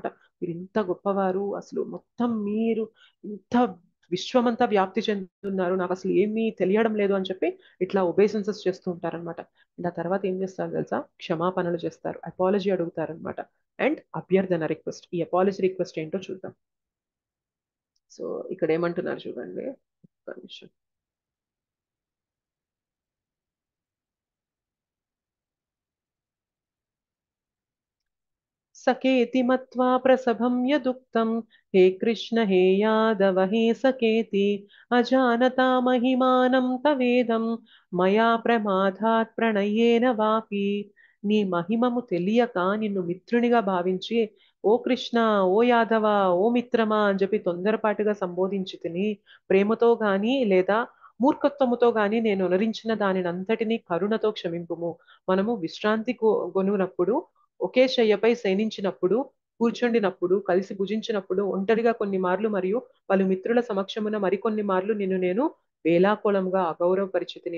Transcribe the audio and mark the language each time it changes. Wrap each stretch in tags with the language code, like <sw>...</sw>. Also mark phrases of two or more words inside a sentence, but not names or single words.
<te>మీరు ఇంత గొప్పవారు, అసలు మొత్తం మీరు ఇంత విశ్వమంతా వ్యాప్తి చెందుతున్నారు, నాకు అసలు ఏమీ తెలియడం లేదు అని చెప్పి ఇట్లా ఒబేసెన్సెస్ చేస్తూ ఉంటారనమాట. అండ్ ఆ తర్వాత ఏం చేస్తారు తెలుసా, క్షమాపణలు చేస్తారు, అపాలజీ అడుగుతారనమాట. అండ్ అభ్యర్థన రిక్వెస్ట్. ఈ</te> <en>apology request</en> <te>ఏంటో చూద్దాం. సో ఇక్కడ ఏమంటున్నారు చూడండి, ఒక్క నిమిషం.</te> <sa>सकेति मत्वा प्रसभं यदुक्तं हे कृष्ण हे यादव हे सकेति अजानता महिमानं तवेदं मया प्रमादात् प्रणयेन वापि.</sa> <te>నీ మహిమము తెలియక నిన్ను మిత్రునిగా భావించి ఓ కృష్ణ, ఓ యాదవ, ఓ మిత్రమా అని చెప్పి తొందరపాటుగా సంబోధించి తిని, ప్రేమతో గాని లేదా మూర్ఖత్వముతో గాని నేను అనురించిన దానిని అంతటినీ కరుణతో క్షమింపుము. మనము విశ్రాంతి గొనునప్పుడు, ఒకే శయ్యపై శయనించినప్పుడు, కూర్చుండినప్పుడు, కలిసి భుజించినప్పుడు, ఒంటరిగా కొన్ని మార్లు మరియు పలు మిత్రుల సమక్షమున మరికొన్ని మార్లు నిన్ను నేను వేలాకోళంగా అగౌరవపరిచితిని.</te>